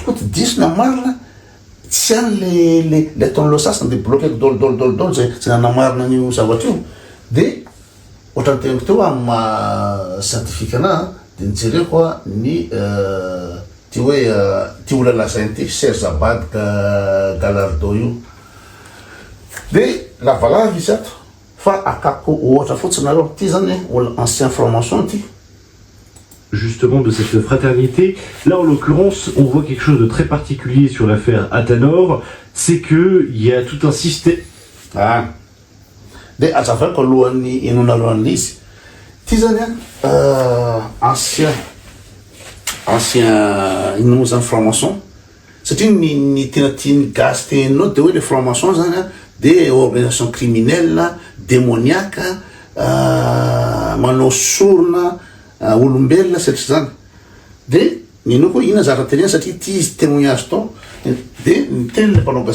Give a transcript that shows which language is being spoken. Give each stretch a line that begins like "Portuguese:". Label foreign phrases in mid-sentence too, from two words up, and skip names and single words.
Malagasy: koto diso na marina tsy any le ataon'lo sasiny de bloqueko dolidolidolidolo zay nanamarina n'io zavatra io de ohatra ny teniko teo amin'ny maha scientifique ana de nijereko ny ty hoe ty olona lazainy ty Serge Abad Galardo io de lavalava izy ato fa akako ohatra fotsiny nareo ty zany olona
French: ancien franc-maçon
Malagasy: ty
French: justement de cette fraternité. Là, en l'occurrence, on voit quelque chose de très particulier sur l'affaire Athanor, c'est qu'il y a tout un système...
Malagasy: De azavako alohan'ny inona alohan'ilay izy ty zany ancien inona moa zany franc-maçon satria ny tena tiany gasy teninao de hoe le franc-maçon zany de
French: organisation criminelle démoniaque
Malagasy: manao sorona olombelona satria zany de ninao koa ina zara-tenena satria ty izy témoignage tao de niteny le mpanao